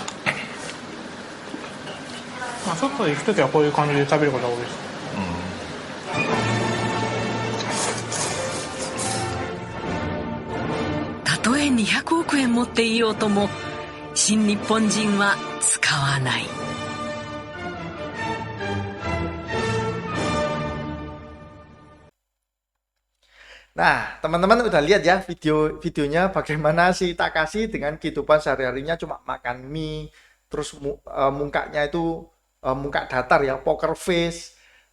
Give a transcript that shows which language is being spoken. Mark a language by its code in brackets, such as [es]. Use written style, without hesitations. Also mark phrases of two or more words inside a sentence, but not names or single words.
[ja] 外で行くときはこういう感じで食べることが多いです。たとえ200億円持っていようとも新日本人は使わない。 [id] Nah, teman-teman udah lihat ya videonya bagaimana si Takashi dengan kehidupan sehari-harinya cuma makan mie, terus mukanya itu muka datar ya, [en] poker face.